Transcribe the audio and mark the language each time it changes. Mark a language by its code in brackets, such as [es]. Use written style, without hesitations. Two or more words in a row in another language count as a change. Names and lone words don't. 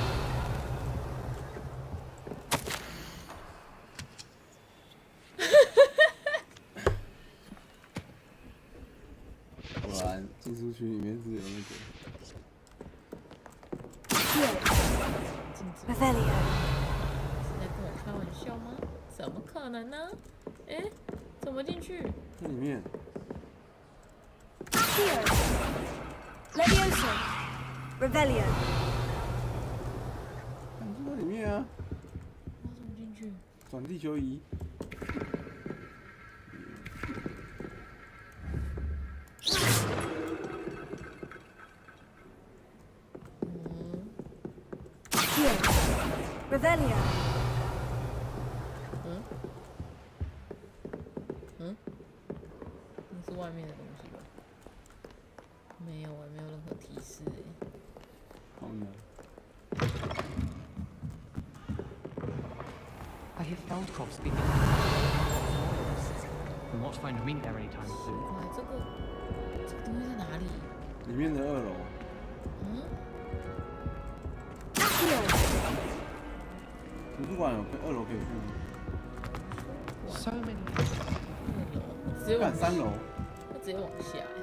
[zh] 果然进出区里面是有那个。 [la] Revelio. [zh] 是在跟我开玩笑吗？怎么可能呢？哎，怎么进去？这里面。 [la] Accio. Leviosa. Revelio. [zh] 就在里面啊。我怎么进去？转地球仪。 [la] Revelio. [zh] 嗯？嗯？那是外面的东西吧？没有啊，没有任何提示哎。好难。 [en] I hear Feldcroft's been We'll not find him in there anytime soon. [zh] 这个东西在哪里？里面的2楼。嗯？图书馆有2楼可以去。 [en] So many. [zh] 直接往 3楼。它直接往下